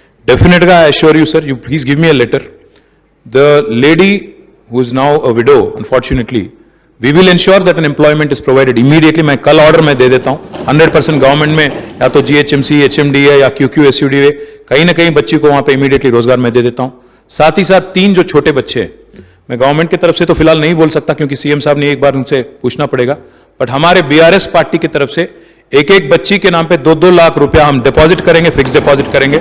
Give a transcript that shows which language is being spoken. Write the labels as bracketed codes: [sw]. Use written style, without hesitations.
[en] డెఫినెట్గా I assure you sir, you please give me a letter. The lady who is now a widow, unfortunately we will ensure that an employment is provided immediately. [hi] मैं कल order में दे देता हूँ 100% government में, या तो GHMC, HMDA या QQSUDA, कहीं ना कहीं बच्ची को वहाँ पे इमीडिएटली रोजगार में दे देता हूँ. साथ ही साथ 3 जो छोटे बच्चे हैं, मैं गवर्नमेंट की तरफ से तो फिलहाल नहीं बोल सकता क्योंकि CM साहब ने एक बार उनसे पूछना पड़ेगा, बट हमारे BRS पार्टी की तरफ से एक बच्ची के नाम पे 2-2 लाख रुपया हम डिपॉजिट करेंगे, फिक्स डिपॉजिट करेंगे.